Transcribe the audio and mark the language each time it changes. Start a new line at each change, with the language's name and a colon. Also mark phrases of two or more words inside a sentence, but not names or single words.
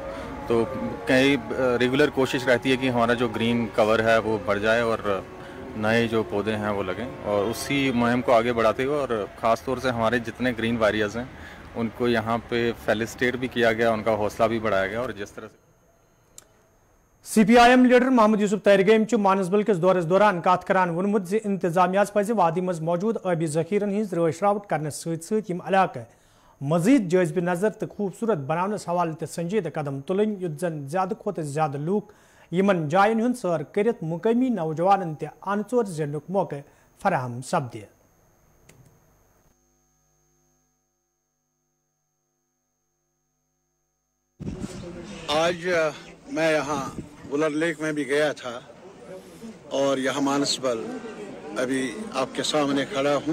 Urdu: تو کئی ریگولر کوشش رہتی ہے کہ ہمارا جو
English: green cover
Urdu: ہے وہ بڑھ جائے اور نئے جو پودے ہیں وہ لگیں, اور اسی مہم کو آگے بڑھاتے ہوئے, اور خاص طور سے ہمارے جتنے
English: green warriors
Urdu: ہیں ان کو یہاں پہ فیلسٹیٹ بھی کیا گیا, ان کا حوصلہ بھی بڑھایا گیا. اور جس طرح سے
Kashmiri: سی پی آئی ایم لیڈر محمد یوسف تیرگیم مانسبل کس دورس دوران کت کران وونمت زِ انتظامیہ پزِ وادی مز موجود آبی ذخیرن ہز رٲچھ راوٹ کرنس ست علاقہ مزید جٲزبہِ نظر تو خوبصورت بناونس حوالہ تہ سنجیدہ قدم تلن, یُتھ زن زیادہ کھوتہ زیادہ لوک یمن جائن ہند سیر کرت مقامی نوجوانن تہ انژور زینک موقع فراہم سپدِ.
Urdu: آج میں یہاں ولر لیک میں بھی گیا تھا, اور یہاں مانسبل ابھی آپ کے سامنے کھڑا ہوں.